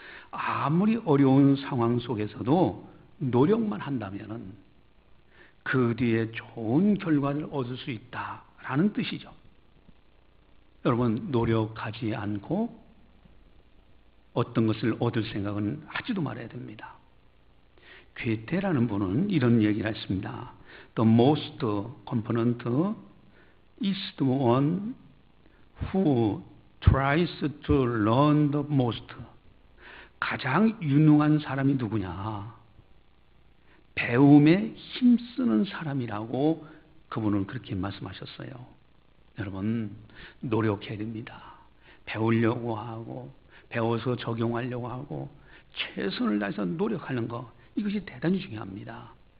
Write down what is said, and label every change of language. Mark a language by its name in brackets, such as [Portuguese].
[Korean] 아무리 어려운 상황 속에서도 노력만 한다면 그 뒤에 좋은 결과를 얻을 수 있다라는 뜻이죠. 여러분, 노력하지 않고 어떤 것을 얻을 생각은 하지도 말아야 됩니다. 괴테라는 분은 이런 얘기를 했습니다. [English] The most competent is the one who tries to learn the most. [Korean] 가장 유능한 사람이 누구냐? 배움에 힘쓰는 사람이라고 그분은 그렇게 말씀하셨어요. 여러분, 노력해야 됩니다. 배우려고 하고 배워서 적용하려고 하고 최선을 다해서 노력하는 것, 이것이 대단히 중요합니다.